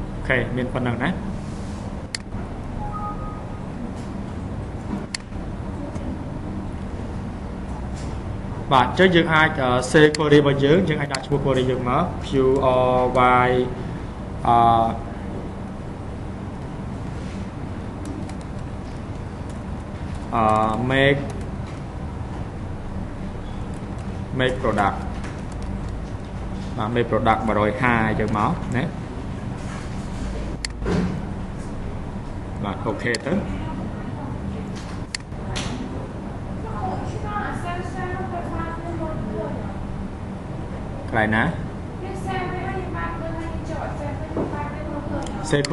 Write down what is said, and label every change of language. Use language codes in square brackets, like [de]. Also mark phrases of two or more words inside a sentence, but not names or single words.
[km] មានប៉ុណ្ណឹងណាបាទចុះយើងអាច [en] save query [km] របស់យើងអាចដាក់ឈ្មោះ query យើងមក qry [en] make product [km] បាទ [en] make product [km] 150យើងមកណា បាទអូខេទៅកន្លែងណា save